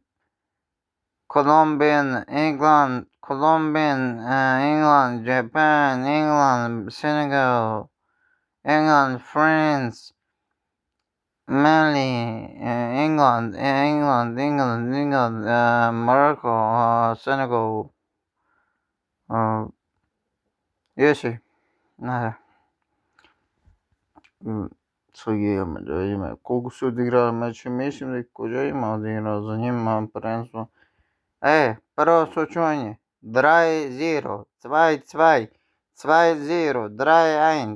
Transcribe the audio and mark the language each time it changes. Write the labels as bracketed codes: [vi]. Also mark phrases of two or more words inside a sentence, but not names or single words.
[mk] England, Japan, England, Senegal, England, France, Mali, England, Morocco, Senegal, USA. Nada. Има колку се одиграа мечи, мислим дека која има одиграа за нив првенство. Прво случување 3-0, 2-2, 2-0, 3-1,